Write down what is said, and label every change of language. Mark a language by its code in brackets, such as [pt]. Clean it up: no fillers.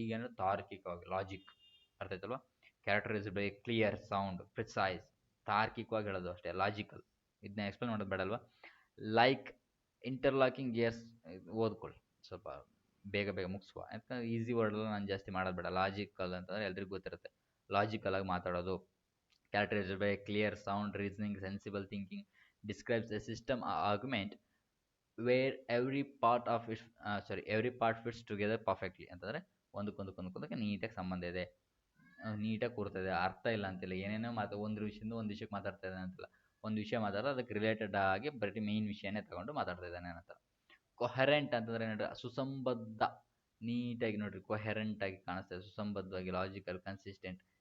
[kn] ಈಗೇನು ತಾರ್ಕಿಕವಾಗಿ ಲಾಜಿಕ್, ಅರ್ಥ ಆಯ್ತಲ್ವ? [en] characterised by clear sound precise, [kn] ತಾರ್ಕಿಕವಾಗಿ ಹೇಳೋದು ಅಷ್ಟೇ, ಲಾಜಿಕಲ್. ಇದನ್ನ ಎಕ್ಸ್ಪ್ಲೇನ್ ಮಾಡೋದು ಬೇಡಲ್ವಾ? [en] like interlocking gears, [kn] ಓದ್ಕೊಳ್ಳಿ ಸ್ವಲ್ಪ ಬೇಗ ಬೇಗ ಮುಗಿಸುವ, ಯಾಕಂದ್ರೆ ಈಸಿ ವರ್ಡಲ್ಲಿ ನಾನು ಜಾಸ್ತಿ ಮಾಡೋದು ಬೇಡ. ಲಾಜಿಕಲ್ ಅಂತಂದರೆ ಎಲ್ರಿಗೂ ಗೊತ್ತಿರುತ್ತೆ, ಲಾಜಿಕಲ್ ಆಗಿ ಮಾತಾಡೋದು. [en] Characterized by clear sound reasoning, sensible thinking, describes a system or argument where every part fits together perfectly. [kn] ಅಂತಂದರೆ ಒಂದಕ್ಕೊಂದಕ್ಕೆ ನೀಟಾಗಿ ಸಂಬಂಧ ಇದೆ, ನೀಟಾಗಿ ಕೂರ್ತದೆ, ಅರ್ಥ ಇಲ್ಲ ಅಂತಿಲ್ಲ, ಏನೇನೋ ಒಂದು ವಿಷಯದಿಂದ ಒಂದು ವಿಷಯಕ್ಕೆ ಮಾತಾಡ್ತಾ ಇದ್ದಾನೆ ಅಂತಿಲ್ಲ, ಒಂದು ವಿಷಯ ಮಾತಾಡೋ ಅದಕ್ಕೆ ರಿಲೇಟೆಡ್ ಆಗಿ ಬರೀ ಮೇಯ್ನ್ ವಿಷಯನೇ ತಗೊಂಡು ಮಾತಾಡ್ತಾ ಇದ್ದಾನೆ ಅಂತ. ಕೊಹರೆಂಟ್ ಅಂತಂದರೆ ನೋಡ್ರಿ, ಸುಸಂಬದ್ಧ, ನೀಟಾಗಿ ನೋಡ್ರಿ, ಕೊಹೆರೆಂಟ್ ಆಗಿ ಕಾಣಿಸ್ತದೆ, ಸುಸಂಬದ್ಧವಾಗಿ, ಲಾಜಿಕಲ್, ಕನ್ಸಿಸ್ಟೆಂಟ್.